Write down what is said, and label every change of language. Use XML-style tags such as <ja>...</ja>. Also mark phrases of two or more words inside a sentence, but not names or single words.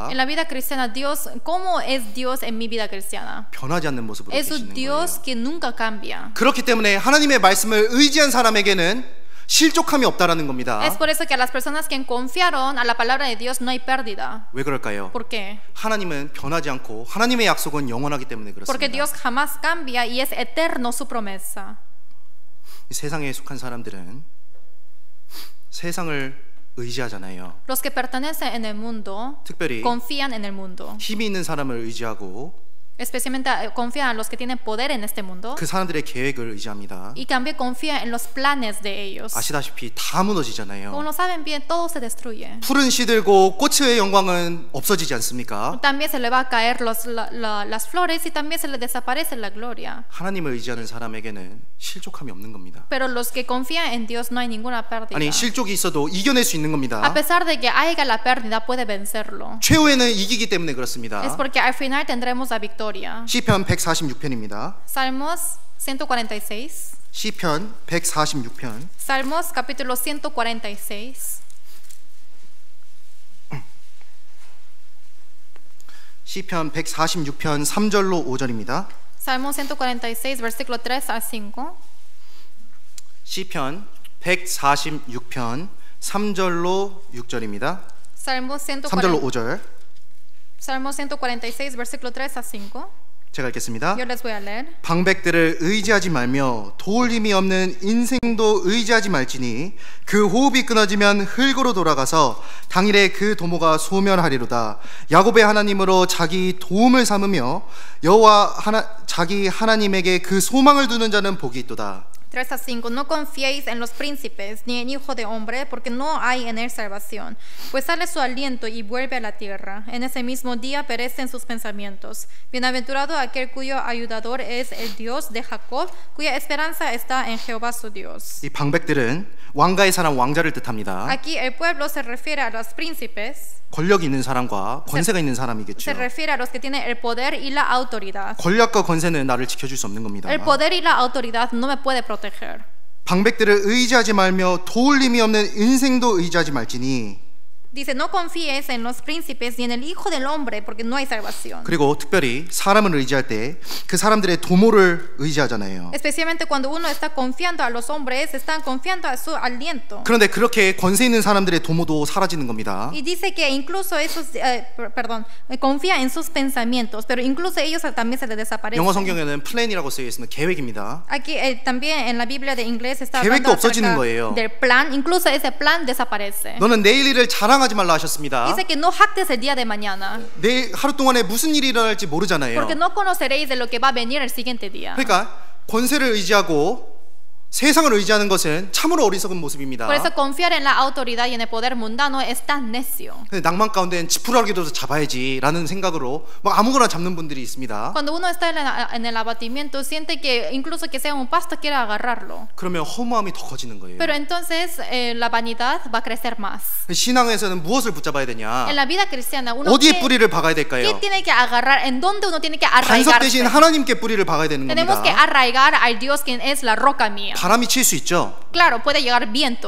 <es>En la vida cristiana, Dios, ¿cómo es Dios en mi vida cristiana?</es> <ko>변하지 않는 모습으로</ko> <es>Es un</es> <ko>계시는</ko> <es>Dios</es> <ko>거예요.</ko> <es>que nunca cambia.</es> <ko>그렇기 때문에 하나님의 말씀을 의지한 사람에게는 실족함이 없다라는 겁니다.</ko> <es>Es por eso que a las personas que confiaron a la palabra de Dios no hay pérdida.</es> <ko>왜 그럴까요?</ko> <es>¿Por qué?</es> <ko>하나님은 변하지 않고 하나님의 약속은 영원하기 때문에</ko> <es>Porque</es> <ko>그렇습니다.</ko> <es>Dios jamás cambia y es eterno su promesa.</es> <ko>이 세상에 속한 사람들은 세상을 의지하잖아요.</ko> <es>Los que pertenecen en el mundo</es> <ko>특별히</ko> <es>confían en el mundo.</es> <ko>힘이 있는 사람을 의지하고</ko> <es>Especialmente confían en los que tienen poder en este mundo.</es> <ko>그 사람들의 계획을 의지합니다.</ko> <es>Y también confían en los planes de ellos.</es> <ko>아시다시피 다 무너지잖아요.</ko> <es>Como lo saben bien, todo se destruye.</es> <ko>푸른 시들고 꽃의 영광은 없어지지 않습니까?</ko> <es>También se le va a caer las flores y también se le desaparece la gloria.</es> <ko>하나님을 의지하는 사람에게는 실족함이 없는 겁니다.</ko> <es>Pero los que confían en Dios no hay ninguna pérdida.</es> <ko>아니 실족이 있어도 이겨낼 수 있는 겁니다.</ko> <es>A pesar de que haya la pérdida, puede vencerlo.</es> <ko>최후에는 이기기 때문에 그렇습니다.</ko> <es>Es porque al final tendremos la victoria.</es> <ko>시편 146편입니다.</ko> <es>Salmos 146.</es> <ko>시편 146편</ko> <es>Salmos capítulo 146.</es> <ko>시편 146편 3절로 5절입니다.</ko> <es>Salmo 146, versículo 3 al 5.</es> <ko>시편 146편 3절로 6절입니다.</ko> <es>Salmo</es> <ko>3절로 5절</ko> <es>Salmo 146, versículo 3 a 5.</es> <ko>제가 읽겠습니다.</ko> <es>Yo les voy a leer.</es> <ko>방백들을 의지하지 말며 도울 힘이 없는 인생도 의지하지 말지니 그 호흡이 끊어지면 흙으로 돌아가서 당일에 그 도모가 소멸하리로다. 야곱의 하나님으로 자기 도움을 삼으며 여호와 자기 하나님에게 그 소망을 두는 자는 복이 있도다.</ko> <es>3 a 5. No confiéis en los príncipes ni en hijo de hombre, porque no hay en él salvación. Pues sale su aliento y vuelve a la tierra. En ese mismo día perecen sus pensamientos. Bienaventurado aquel cuyo ayudador es el Dios de Jacob, cuya esperanza está en Jehová su Dios.</es> <ko>이 방백들은 왕가의 사람 왕자를 뜻합니다.</ko> <es>Aquí el pueblo se refiere a los príncipes.</es> <ko>권력이 있는 사람과 권세가 있는 사람이겠죠.</ko> <es>Se refiere a los que tienen el poder y la autoridad.</es> <ko>권력과 권세는 나를 지켜줄 수 없는 겁니다.</ko> <es>El poder y la autoridad no me puede proteger.</es> <ko>방백들을 의지하지 말며 도울 힘이 없는 인생도 의지하지 말지니</ko> <es>Dice, no confíes en los príncipes ni en el hijo del hombre, porque no hay salvación.</es> <ko>그리고 특별히 사람을 의지할 때 그 사람들의 도모를 의지하잖아요.</ko> <es>Especialmente cuando uno está confiando a los hombres, están confiando a su aliento.</es> <ko>그런데 그렇게 권세 있는 사람들의 도모도 사라지는 겁니다.</ko> <es>Y dice que incluso esos, confía en sus pensamientos, pero incluso ellos también se les desaparecen.</es> <ko>영어 성경에는 플랜이라고 쓰여 있습니다. 계획입니다.</ko> <es>Aquí también en la Biblia de inglés está</es> <ko>계획도</ko> <es>hablando</es> <ko>없어지는</ko> <es>acerca</es> <ko>거예요.</ko> <es>del plan, incluso ese plan desaparece.</es> <ko>너는 내일 일을 자랑하지 말라 하셨습니다.</ko> <es>Dice que no jactes el día de mañana,</es> <ko>내일 하루 동안에 무슨 일이 일어날지 모르잖아요.</ko> <es>porque no conoceréis de lo que va a venir el siguiente día.</es> <ko>그러니까 권세를 의지하고 세상을 의지하는 것은 참으로 어리석은 모습입니다.</ko> <es>Por eso confiar en la autoridad y en el poder mundano es tan necio.</es> <ko>근데 낭만 가운데는 지푸라기도 잡아야지라는 생각으로 막 아무거나 잡는 분들이 있습니다.</ko> <es>Cuando uno está en el abatimiento, siente que incluso que sea un pasto quiere agarrarlo.</es> <ko>그러면 허무함이 더 커지는 거예요.</ko> <es>Pero entonces la vanidad va a crecer más.</es> <ko>신앙에서는 무엇을 붙잡아야 되냐?</ko> <es>En la vida cristiana, uno</es> <ko>어디에 뿌리를 박아야</ko> <es>¿qué</es> <ko>될까요?</ko> <es>tiene que agarrar? ¿En dónde uno tiene que</es> <ko>반석 대신</ko> <es>arraigarse?</es> <ko>하나님께 뿌리를 박아야 되는</ko> <es>Tenemos que</es> <ko>겁니다.</ko> <es>arraigar al Dios quien es la roca mía.</es> <ko>바람이 칠 수 있죠.</ko> <es>Claro, puede llegar vientos.</es>